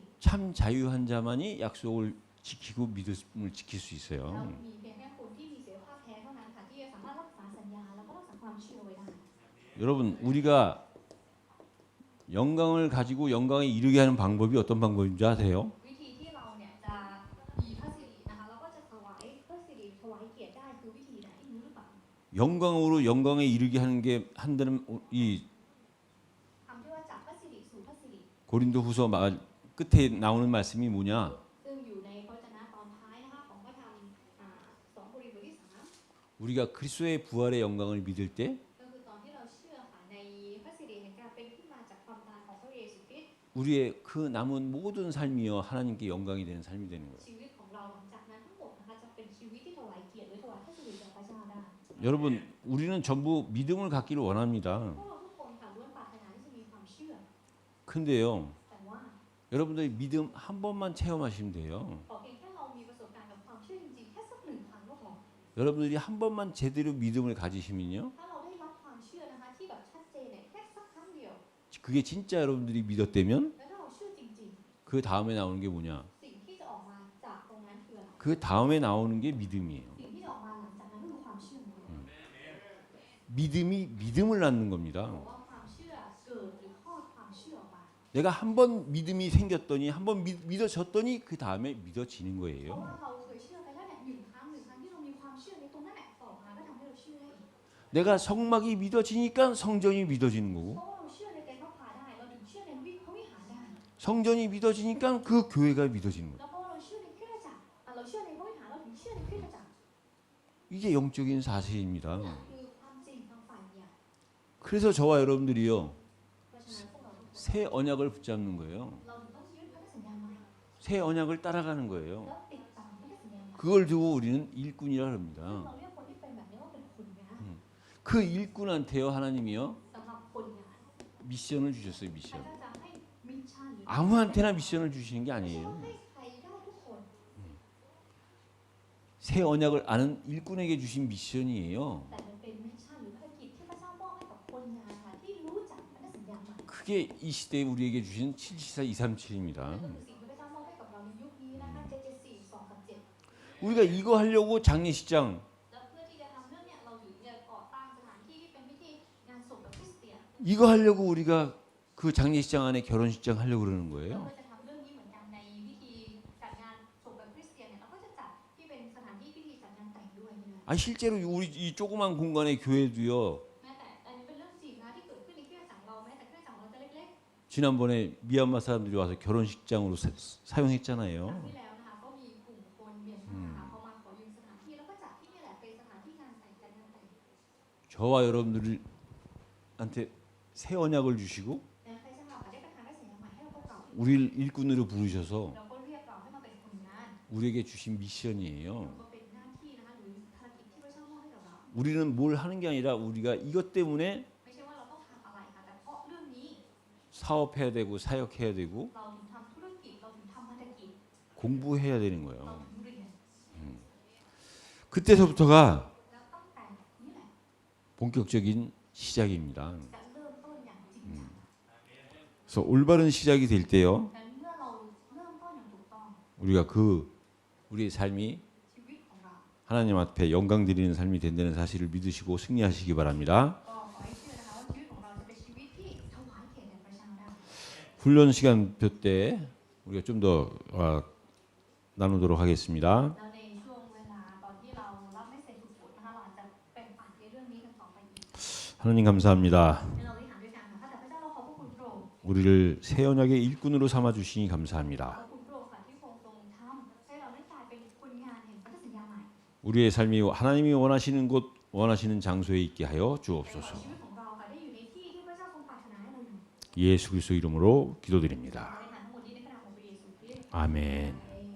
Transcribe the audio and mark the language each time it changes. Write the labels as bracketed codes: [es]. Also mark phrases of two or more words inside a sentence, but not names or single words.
[ko] 참 자유한 자만이 약속을 지키고 믿음을 지킬 수 [th] แล้ว [ko] 있어요. [th] มีเพียงแค่คนที่มีเสรีภาพแท้เท่านั้นค่ะที่จะสามารถรักษาสัญญาแล้วก็รักษาความเชื่อไว้ได้ [ko] 여러분 우리가 영광을 가지고 영광에 이르게 하는 방법이 어떤 방법인지 아세요? [th] วิธีที่เราเนี่ยจะมีพระสิรินะคะแล้วก็จะถวายพระสิริถวายเกียรติได้คือวิธีไหนรู้หรือเปล่า [ko] 영광으로 영광에 이르게 하는 게 한다는 이 [th] คำที่ว่าจากพระสิริสู่พระสิริ [ko] 고린도후서 끝에 나오는 말씀이 뭐냐? [th] ซึ่งอยู่ในพระวจนะตอนท้ายนะคะของพระธรรม2 โครินธ์บทที่ 3 [ko] 우리가 그리스도의 부활의 영광을 믿을 때 [th] ก็คือตอนที่เราเชื่อค่ะในพระสิริแห่งการเป็นที่มาจากความตายของพระเยซูคริสต์ [ko] 우리의 그 남은 모든 삶이요 하나님께 영광이 되는 삶이 되는 거예요. [th] ชีวิตของเราหลังจากนั้นทั้งหมดนะคะจะเป็นชีวิตที่ถวายเกียรติหรือถวายพระสิริแด่พระเจ้าได้ [ko] 여러분 우리는 전부 믿음을 갖기를 원합니다. [th] พวกเราทุกคนค่ะล้วนปรารถนาที่จะมีความเชื่อ [ko] 근데요 [th] แต่ว่า [ko] 여러분들이 믿음 한 번만 체험하시면 돼요. [th] ขอเพียงแค่เรามีประสบการณ์กับความเชื่อจริงๆแค่สักหนึ่งครั้งก็พอ [ko] 여러분들이 한 번만 제대로 믿음을 가지시면요 [th] ถ้าเราได้รับความเชื่อนะคะที่แบบชัดเจนเนี่ยแค่สักครั้งเดียว [ko] 그게 진짜 여러분들이 믿었다면 [th] แล้วถ้าเราเชื่อจริง [ko] 그 다음에 나오는 게 뭐냐? [th] ๆ สิ่งที่จะออกมาจากตรงนั้นคืออะไร [ko] 그 다음에 나오는 게 믿음이에요. [th] สิ่งที่จะออกมาหลังจากนั้นก็คือความเชื่อนั่นเอง [ko] 믿음이 믿음을 낳는 겁니다. [th] บอกว่าความเชื่อเกิดหรือคลอดความเชื่อออกมา [ko] 내가 한 번 믿음이 생겼더니 한 번 믿어졌더니 그 다음에 믿어지는 [th] เพราะ [ko] 거예요. [th] ว่าเราเคยเชื่อไปแล้วเนี่ยหนึ่งครั้งที่เรามีความเชื่อในตรงนั้นแหละต่อมาก็ทำให้เราเชื่อได้อีก [ko] 내가 성막이 믿어지니까 성전이 믿어지는 [th] เพ [ko] 거고 [th] ราะว่าเราเชื่อในเต็นท์พระพาได้เราถึงเชื่อในพระวิหารได้ [ko] 성전이 믿어지니까 그 교회가 믿어지는 거예요. [th] แล้วเพราะว่าเราเชื่อในคริสตจักรเราเชื่อในพระวิหารเราถึงเชื่อในคริสตจักร [ko] 이게 영적인 사실입니다. [th] คือความจริงทางฝ่ายเนี่ย [ko] 그래서 저와 여러분들이요 [th] เพราะฉะนั้นพวกเราทุกคน [ko] 새 언약을 붙잡는 거예요. [th] เราถึงต้องยึดพันธสัญญาใหม่ [ko] 새 언약을 따라가는 거예요. [th] แล้วติดตามพันธสัญญาใหม่ [ko] 그걸 두고 우리는 일꾼이라 [th] ซึ่ง [ko] 합니다. [th] เราเรียกคนที่เป็นแบบนี้ว่าเป็นคนงาน [ko] 그 일꾼한테요 하나님이요 [th] สำหรับคนงาน [ko] 미션을 주셨어요. [th] พระ [ko] 미션. [th] เจ้าจะให้มิชชั่นหรือ [ko] 아무한테나 미션을 주시는 게 [th] ไม่ใช่ว่า [ko] 아니에요. [th] ให้ใครได้ทุกคน [ko] 새 언약을 아는 일꾼에게 주신 미션이에요. [th] แต่มันเป็นมิชชั่นหรือภารกิจที่พระเจ้ามอบให้กับคนงานค่ะที่รู้จักพันธสัญญาใหม่ [ko] 그게 이 시대에 우리에게 주신 774 237입니다. [th] นั่นก็คือสิ่งที่พระเจ้ามอบให้กับเราในยุคนี้นะคะ774 2กับ7 [ko] 우리가 이거 하려고 장례식장 [th] แล้วเพื่อที่จะทำเรื่องเนี้ยเราถึงจะก่อตั้งสถานที่ที่เป็นพิธีงานศพแบบคริสเตียน [ko] 이거 하려고 우리가 그 장례식장 안에 결혼식장 하려고 그러는 [th] เรา [ko] 거예요. [th] ก็จะทำเรื่องนี้เหมือนกันในพิธีจัดงานศพแบบคริสเตียนเนี่ยเราก็จะจัดที่เป็นสถานที่พิธีจัดงานแต่งด้วยนะ [ko] 아 실제로 우리 이 조그만 공간의 교회도요. [th] แม้แต่อันนี้เป็นเรื่องจริงนะที่เกิดขึ้นในคริสตจักรเราแม้แต่คริสตจักรเราจะเล็ก [ko] 지난번에 미얀마 사람들이 와서 결혼식장으로 사용했잖아요. [th] ๆครั้งที่แล้วนะคะก็มีกลุ่มคนเมียนมาค่ะเขามาขอยืมสถานที่แล้วก็จัดที่นี่แหละเป็นสถานที่งานแต่งจัดงานแต่ง [ko] 저와 여러분들한테 새 언약을 주시고 [th] แต่พระเจ้าค่ะได้ประทานพระสัญญาใหม่ให้เราพวกเรา [ko] 우리를 일꾼으로 부르셔서 [th] เราก็เรียกเราให้มาเป็นคนงาน [ko] 우리에게 주신 미션이에요. [th] ก็เป็นหน้าที่นะคะหรือภารกิจที่พระเจ้ามอบให้กับเรา [ko] 우리는 뭘 하는 게 아니라 우리가 이것 때문에 [th] ไม่ใช่ว่าเราต้องทำอะไรค่ะแต่เพราะเรื่องนี้ [ko] 사업해야 되고 사역해야 되고 [th] เราถึงทำธุรกิจเราถึงทำภารกิจ [ko] 공부해야 되는 [th] เรา [ko] 거예요. [th] ถึงเรียน [ko] 그때서부터가 [th] แล้วตั้งแต่นี่แหละ [ko] 본격적인 시작입니다. [th] จะเริ่มต้นอย่างจริงจัง [ko] 그래서 올바른 시작이 될 때요. [th] แต่เมื่อเราเริ่มต้นอย่างถูกต้อง [ko] 우리가 우리의 삶이 [th] ชีวิตของเรา [ko] 하나님 앞에 영광 드리는 삶이 된다는 사실을 믿으시고 승리하시기 바랍니다. [th] ก็ขอให้เชื่อนะคะว่าชีวิตของเราจะเป็นชีวิตที่ถวายเกียรติแด่พระเจ้าได้ [ko] 훈련 시간표 때 우리가 좀 더 나누도록 하겠습니다. [th] แล้วในช่วงเวลาตอนที่เรารับไม่เสร็จฝึกฝนนะคะเราอาจจะแบ่งปันในเรื่องนี้กันต่อไปอีก [ko] 하나님 감사합니다. [th] ให้เราได้หาด้วยกันนะคะแต่พระเจ้าเราขอบพระคุณพระองค์ [ko] 우리를 새 언약의 일꾼으로 삼아 주시니 [th] ขอบ [ko] 감사합니다. [th] คุณพระองค์ค่ะที่ทรงทำให้เราได้กลายเป็นคนงานแห่งพันธสัญญาใหม่ [ko] 우리의 삶이 하나님이 원하시는 곳 원하시는 장소에 있게 하여 [th] แต่ขอ [ko] 주옵소서. [th] ชีวิตของเราค่ะได้อยู่ในที่ที่พระเจ้าทรงปรารถนาให้เราอยู่ [ko] 예수 그리스도 이름으로 기도드립니다. [th] ในฐานทั้งหมดนี้ในพระนามของพระเยซูคริสต์ [ko] 아멘.